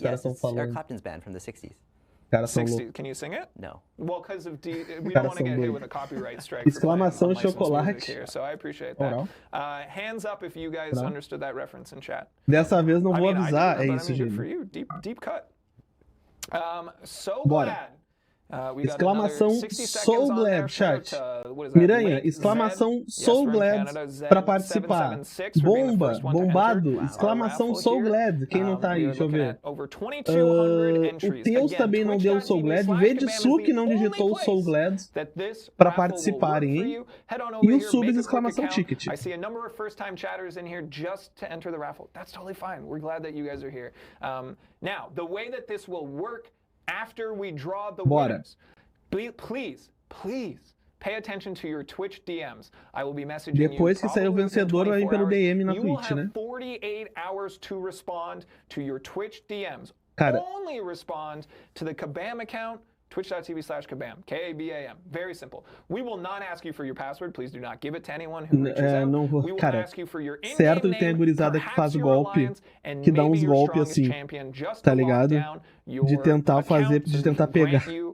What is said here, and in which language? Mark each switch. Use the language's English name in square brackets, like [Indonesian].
[English] Yes, it's Eric Clapton's band from the 60s. 60. Can you sing it? No. Well, because we don't want to get hit with a copyright strike. [Portuguese] Exclamação chocolate. [English] Here, so I appreciate that. Hands up if you guys understood that reference in chat. [Portuguese] Dessa vez não vou avisar, é isso, gente. [English] Deep cut. So glad. [Portuguese] Exclamação so glad, chat. Miranha, exclamação so glad pra participar. Bomba, bombado, exclamação so glad. Quem não tá aí, deixa eu ver. O Teus também não deu so glad. Vedesu que não digitou so glad pra participarem, hein? E os subs, exclamação ticket. [English] I see a number of first time chatters in here just to enter the raffle. That's totally fine. We're glad that you guys are here. Now, the way that this will work after we draw the winners, please pay attention to your Twitch DMs. I will be messaging you. [Portuguese] Depois que sair o vencedor, vai vir pelo DM na Twitch, né? [English] You will have 48 hours to respond to your Twitch DMs. [Portuguese] Cara, [English] only respond to the Kabam account, twitch.tv/Kabam, K-A-B-A-M. Very simple. We will not ask you for your password. Please do not give it to anyone who reaches out. [Portuguese] Não vou, [English] we will [Portuguese] cara, [English] ask you for your [Portuguese] certo que tem a gurizada que faz golpe, que dá uns golpes assim, tá ligado? De tentar fazer, de tentar pegar.